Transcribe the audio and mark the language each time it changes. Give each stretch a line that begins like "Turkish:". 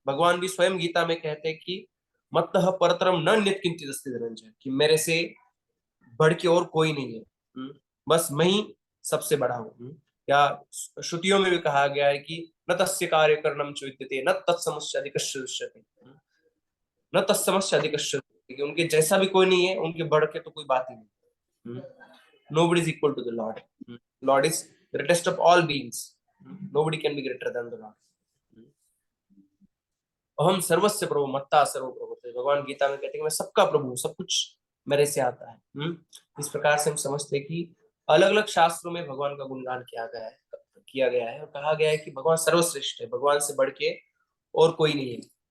Hindi: भगवान भी स्वयं गीता में कहते हैं कि
Sanskrit: मत्तः परतरम न अन्यत् किंचित् अस्ति धनंजय,
Hindi: कि मेरे से बढ़ के और कोई नहीं है, बस मैं ही सबसे बड़ा हूँ। या श्रुतियों में भी कहा गया है कि
Sanskrit: न तस्य कार्य करणम च विद्यते न तत्समस्य अधिकस्य दृश्यते, न तत्समस्य अधिकस्य,
Hindi: कि उनके जैसा भी कोई नहीं है, उनके बढ़ के तो कोई बात ही नहीं।
English: Nobody is equal to the Lord. Lord is greatest of all beings. Nobody can be greater than the Lord.
Sanskrit: अहम सर्वस्य प्रभु मत्ता सर्व प्रभु,
Hindi: भगवान गीता में कहते हैं कि मैं सबका प्रभु हूँ, सब कुछ मेरे से आता है। इस प्रकार से हम समझते हैं कि अलग अलग शास्त्रों में भगवान का गुणगान किया गया है और कहा गया है कि भगवान सर्वश्रेष्ठ है, भगवान से बढ़ के और कोई नहीं है।